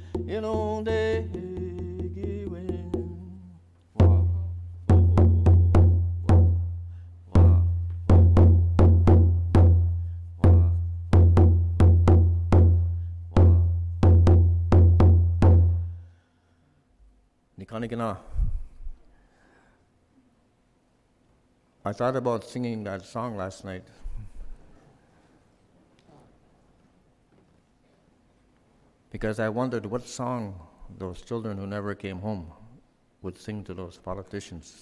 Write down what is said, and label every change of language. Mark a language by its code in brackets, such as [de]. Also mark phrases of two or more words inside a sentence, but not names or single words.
[en] inonde giwen. Wa, wa, wa, wa. Nikanigana. I thought about singing that song last night. Because I wondered what song those children who never came home would sing to those politicians.